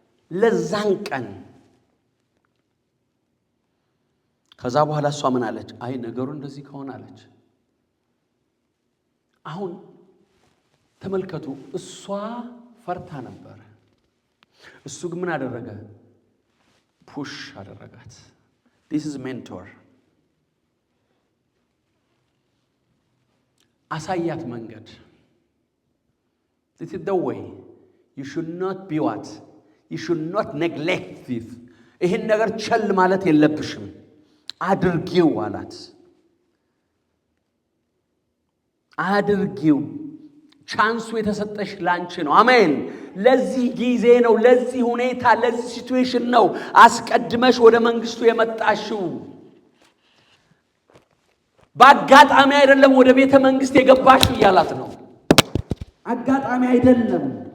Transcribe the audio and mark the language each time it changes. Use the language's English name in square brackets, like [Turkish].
[Amharic] ለዛን ቀን። ከዛ በኋላ እሷ ምን አለች? አይ ነገሩ እንደዚህ ከሆነ አለች። አሁን ተመልከቱ፣ እሷ ፈርታ ነበር። እሱ ግን ምን አደረገ? ፑሽ አደረጋት። [English] this is mentor። [Amharic] አሳያት መንገድ። [English] this is the way. you should not be what? you should not neglect this. [Amharic] ይሄን ነገር ቸል ማለት የለብሽም፣ አድርጊው አላት። አድርጊው። ቻንሱ የተሰጠሽ ላንቺ ነው። አሜን። ለዚህ ጊዜ ነው፣ ለዚህ ሁኔታ፣ ለዚህ ሲቹዌሽን ነው አስቀድመሽ ወደ መንግስቱ የመጣሽው። በአጋጣሚ አይደለም ወደ ቤተ መንግስት የገባሽው እያላት ነው። አጋጣሚ አይደለም፣